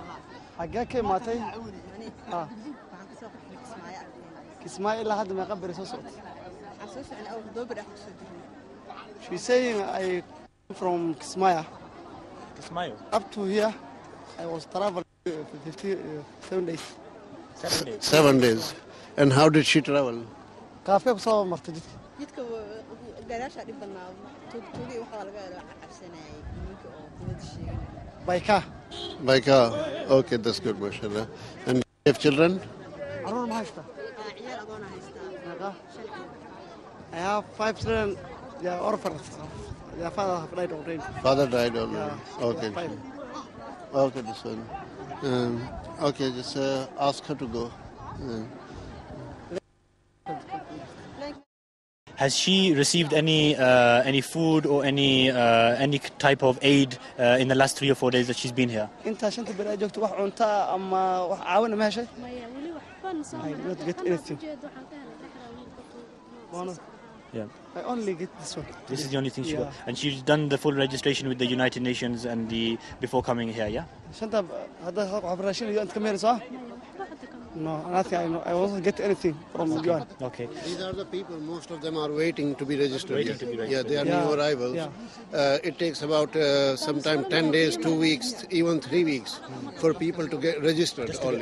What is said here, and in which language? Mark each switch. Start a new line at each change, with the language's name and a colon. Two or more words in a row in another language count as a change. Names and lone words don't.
English: She's saying I from Kismaya Ismail. up to here. I was traveling 7 days. 7 days. 7 days. And how did she travel?
Somali: Kaafee kusoo martay jidka. jidka gadaasha dhib badnaa tuugtuugii waxaa laga cabsanayay nimanka oo dibadda sheegay
English: By car. By car. Okay, that's good, mashallah. And you have children?
Somali: Aroon ma haysta. ciyaal adoona haystaa Naga.
English: I have 5 children. They are orphans. Their father have died already. Father died already. Yeah. Okay. 5. Okay, this one. Okay, just ask her to go. Has she received any food or any type of aid in the last 3 or 4 days that she's been here?
Somali: Inta shanta beri joogto wax cunta ama wax caawin ma heshay? maya weli waxban soo
English: I did not get anything. Yeah. I only get this one. This is the only thing she Yeah. got. And she's done the full registration with the United Nations and before coming here, yeah?
Somali: Shanta hada wax raashin iyo inta kameen soo?
English: No, nothing. I won't get anything from UN. Okay. These are the people, most of them are waiting to be registered. Waiting to be registered. Yeah, they are Yeah. new arrivals. Yeah. It takes about sometime 10 days, 2 weeks, even 3 weeks for people to get registered Just to get